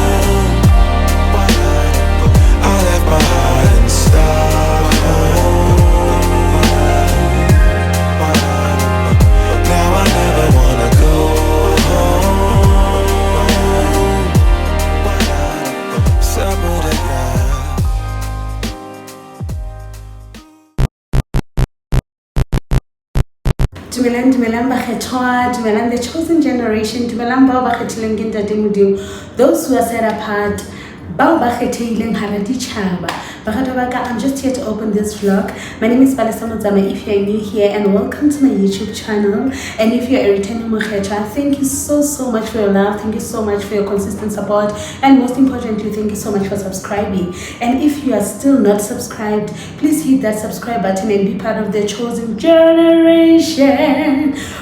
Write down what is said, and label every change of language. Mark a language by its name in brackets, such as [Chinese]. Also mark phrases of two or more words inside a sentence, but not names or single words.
[English] I left my heart in Stockholm. Now I never wanna go home. Sabotage. [Southern Sotho] Dumelang bakgethwa, dumelang [English] the chosen generation, [Southern Sotho] dumelang bao ba kgethileng ke ntate Modimo, [English] those who are set apart, [Southern Sotho] bao ba kgethileng hara ditjhaba. Bakgethwa ba ka, [English] I'm just here to open this vlog. My name is Palesa Motsama. If you are new here, and welcome to my YouTube channel. And if you are a returning mokgethwa, thank you so much for your love. Thank you so much for your consistent support, and most importantly, thank you so much for subscribing. And if you are still not subscribed, please hit that subscribe button and be part of the chosen generation.